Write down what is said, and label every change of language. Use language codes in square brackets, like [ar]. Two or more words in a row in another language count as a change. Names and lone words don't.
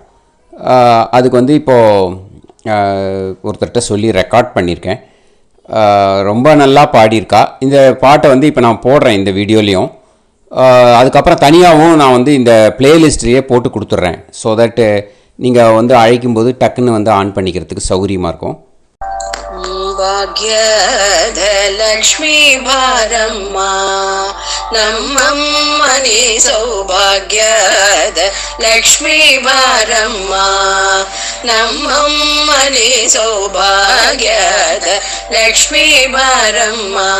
[ta] அதுக்கு வந்து இப்போது ஒருத்தர்கிட்ட சொல்லி ரெக்கார்ட் பண்ணியிருக்கேன். ரொம்ப நல்லா பாடியிருக்கா. இந்த பாட்டை வந்து இப்போ நான் போடுறேன் இந்த வீடியோலையும். அதுக்கப்புறம் தனியாகவும் நான் வந்து இந்த பிளேலிஸ்ட்லேயே போட்டு கொடுத்துட்றேன். [en] so that [ta] நீங்கள் வந்து அழைக்கும்போது டக்குன்னு வந்து ஆன் பண்ணிக்கிறதுக்கு சௌகரியமாக இருக்கும். [kn] ಭಾಗ್ಯದ ಲಕ್ಷ್ಮೀ ಬಾರಮ್ಮ ನಮ್ಮಮ್ಮನಿ ಸೌಭಾಗ್ಯದ ಲಕ್ಷ್ಮೀ ಬಾರಮ್ಮ ನಮ್ಮಮ್ಮನಿ ಸೌಭಾಗ್ಯದ ಲಕ್ಷ್ಮೀ ಬಾರಮ್ಮ